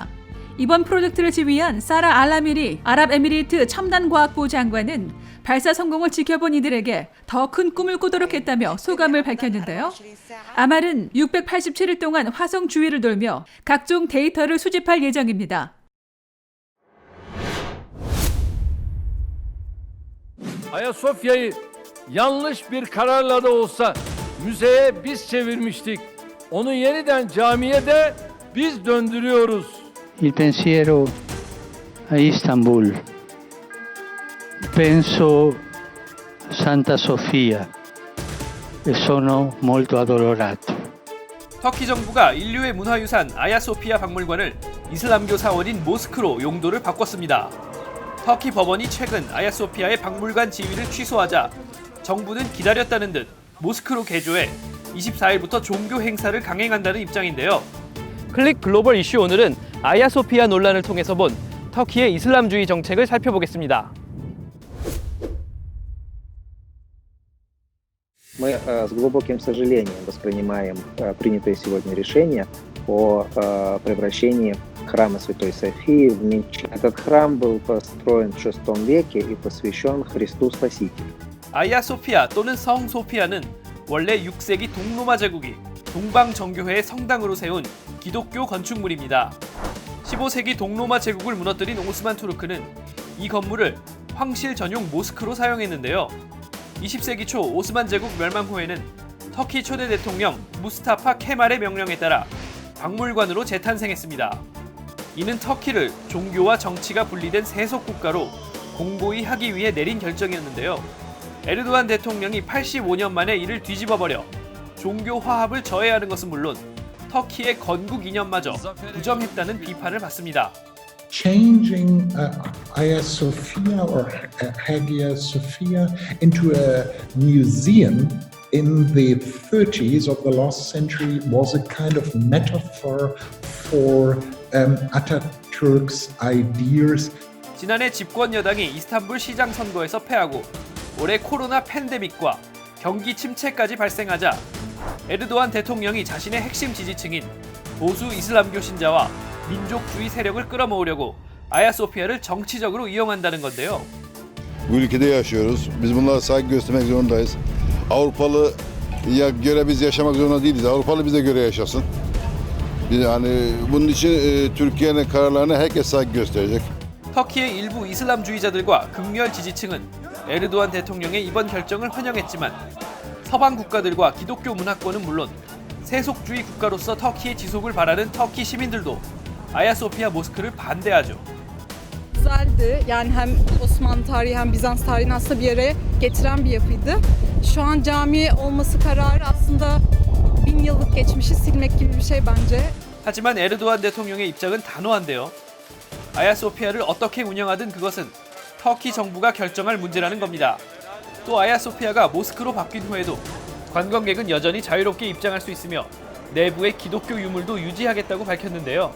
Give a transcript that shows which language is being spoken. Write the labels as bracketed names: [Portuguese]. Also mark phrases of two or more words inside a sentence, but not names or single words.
[Korean] 이번 프로젝트를 지휘한 사라 알라미리 아랍에미리트 첨단과학부 장관은 발사 성공을 지켜본 이들에게 더 큰 꿈을 꾸도록 했다며 소감을 밝혔는데요. 아말은 687일 동안 화성 주위를 돌며 각종 데이터를 수집할 ye정입니다. [Turkish] Ayasofya'yı yanlış bir kararla da olsa müzeye biz çevirmiştik. Onu yeniden camiye de biz döndürüyoruz. [Italian] Il pensiero a Istanbul. Penso Santa Sofia e sono molto addolorato. [Korean] 터키 정부가 인류의 문화유산 아야소피아 박물관을 이슬람교 사원인 모스크로 용도를 바꿨습니다. 터키 법원이 최근 아야소피아의 박물관 지위를 취소하자 정부는 기다렸다는 듯 모스크로 개조해 24일부터 종교 행사를 강행한다는 입장인데요. 클릭 글로벌 이슈 오늘은 아야소피아 논란을 통해서 본 터키의 이슬람주의 정책을 살펴보겠습니다. [Russian] Мы с глубоким сожалением воспринимаем принятое сегодня решение о превращении храма Святой Софии в мечеть. Этот храм был построен в VI веке и посвящен Христу Спасителю. [Korean] 아야 소피아 또는 성 소피아는 원래 6세기 동로마 제국이 동방정교회의 성당으로 세운 기독교 건축물입니다. 15세기 동로마 제국을 무너뜨린 오스만 투르크는 이 건물을 황실 전용 모스크로 사용했는데요. 20세기 초 오스만 제국 멸망 후에는 터키 초대 대통령 무스타파 케말의 명령에 따라 박물관으로 재탄생했습니다. 이는 터키를 종교와 정치가 분리된 세속 국가로 공고히 하기 위해 내린 결정이었는데요. 에르도안 대통령이 85년 만에 이를 뒤집어버려 종교 화합을 저해하는 것은 물론 터키의 건국 이념마저 부정했다는 비판을 받습니다. [English] Changing Hagia Sophia or Hagia Sophia into a museum in the 30s of the last century was a kind of metaphor for Atatürk's ideas. [Korean] 지난해 집권 여당이 이스탄불 시장 선거에서 패하고 올해 코로나 팬데믹과 경기 침체까지 발생하자 에르도안 대통령이 자신의 핵심 지지층인 보수 이슬람교 신자와 민족주의 serek을 끌어모으려고 아야소피아를 정치적으로 이용한다는 건데요. [Turkish] Bu ülkede yaşıyoruz. Biz bunlara saygı göstermek zorundayız. Avrupalı'ya göre biz yaşamak zorunda değiliz. Avrupalı bize göre yaşasın. Yani bunun için Türkiye'nin kararlarına herkes saygı gösterecek. [Korean] 터키의 일부 이슬람주의자들과 극렬 지지층은 에르도안 대통령의 이번 결정을 환영했지만 서방 국가들과 기독교 문화권은 물론 세속주의 국가로서 터키의 지속을 바라는 터키 시민들도 아야소피아 모스크를 반대하죠. [Turkish] Güzeldi. Yani hem Osmanlı tarihi hem Bizans tarihini aslında bir araya getiren bir yapıydı. Şu an cami olması kararı aslında 1000 yıllık geçmişi silmek gibi bir şey bence. [Korean] 하지만 에르도안 대통령의 입장은 단호한데요. 아야소피아를 어떻게 운영하든 그것은 터키 정부가 결정할 문제라는 겁니다. 또 아야소피아가 모스크로 바뀐 후에도 관광객은 여전히 자유롭게 입장할 수 있으며 내부의 기독교 유물도 유지하겠다고 밝혔는데요.